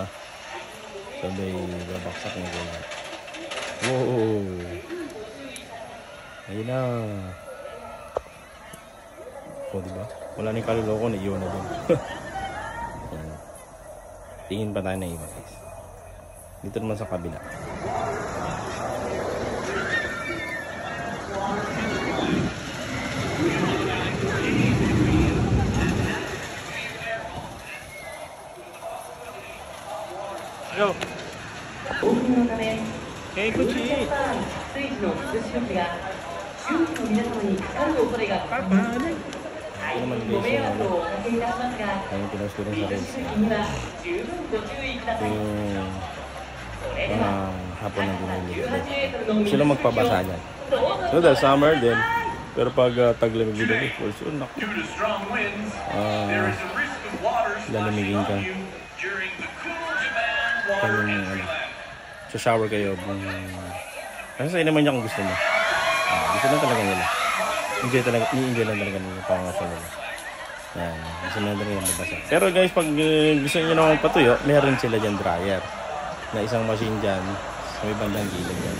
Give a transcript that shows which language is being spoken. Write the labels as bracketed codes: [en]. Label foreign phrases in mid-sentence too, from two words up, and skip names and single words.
[tl] Sabay babaksak na ganyan. Wow! Ayun na. O, diba? Wala na yung kaluloko, naiiwan na dun. Yan. Tingin pa tayo na iba guys. Dito naman sa kabila. Go. Okay, Kuchi. [ja] スイーツの寿司時が周囲の皆様にかかる恐れがあります。 [tl] Ito naman [ja] ご [tl] guys [ja] 迷 [tl] yung [ja] 惑 [tl] ano. [ja] をおかけいたしますが、 [tl] Ayun, pinost ko rin [ja] スイ [tl] sa ーツ Reels. [ja] 席には十分ご注意ください。 [tl] Yung [ja] それでは [tl] hapon ng [ja] 高さ [tl] binili. [ja] 18メートルの水 [tl] Sila magpabasa niyan. [ja] どうぞ [tl] So dahil summer din. Pero pag taglamig dito, [en] for sure, naku. Due to strong winds, there is a risk of water [tl] lalamigin [en] sloshing [tl] ka. [en] on you during the Cool Japan Water [tl] Kung [en] Dance [tl] ano, [en] Class. [tl] sa shower kayo. Kasi sa'yo naman niya kung gusto mo. Gusto lang talaga nila. Enjoy lang talaga nila yung pangasal nila. Yan, gusto lang talaga mabasa. Pero guys, pag gusto niyo naman patuyo, meron sila dyan dryer. Na isang machine dyan, sa may bandang gilid dyan.